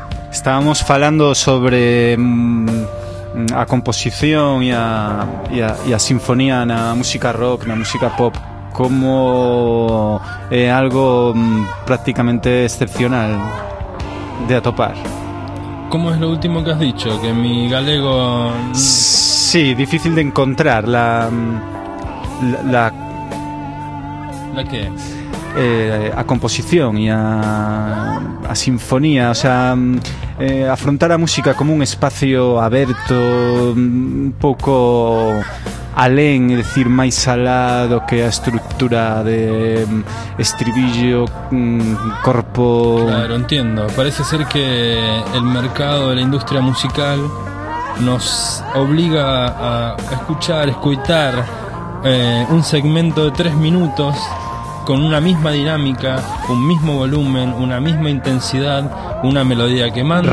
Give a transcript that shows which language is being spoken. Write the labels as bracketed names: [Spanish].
[Galician] Estábamos falando sobre a composición e a sinfonía na música rock, na música pop, como algo prácticamente excepcional de atopar. [Spanish] ¿Cómo es lo último que has dicho? Que mi galego... Sí, difícil de encontrar. ¿La la, la qué? [Galician] A composición e a sinfonía, o sea, afrontar a música como un espacio aberto, un pouco alén, é dicir, máis alá do que a estrutura de estribillo, corpo. [Spanish] Claro, entiendo. Parece ser que el mercado de la industria musical nos obliga a escuchar un segmento de 3 minutos con una misma dinámica, un mismo volumen, una misma intensidad, una melodía que manda.